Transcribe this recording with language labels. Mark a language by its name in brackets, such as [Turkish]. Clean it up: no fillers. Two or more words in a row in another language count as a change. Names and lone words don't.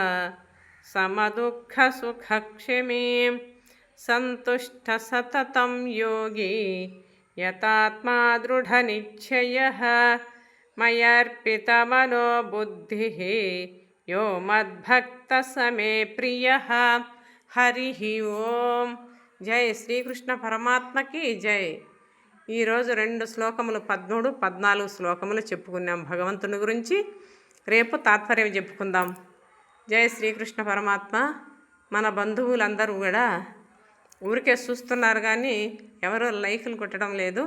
[Sanskrit] समदुःखसुखक्षमी सन्तुष्टः सततं योगी यतात्मा दृढनिश्चयः मय्यर्पितमनो बुद्धिः यो मद्भक्तः स मे प्रियः। हरिः ओम। [Hindi] जय श्रीकृष्ण परमात्म की जय। [Telugu] ఈరోజు 2 శ్లోకములు 13-14 శ్లోకములు చెప్పుకున్నాం భగవంతుని గురించి. రేపు తాత్పర్యం చెప్పుకుందాం. జై శ్రీకృష్ణ పరమాత్మ. మన బంధువులందరూ కూడా ఊరికే చూస్తున్నారు కానీ ఎవరు లైకులు కొట్టడం లేదు.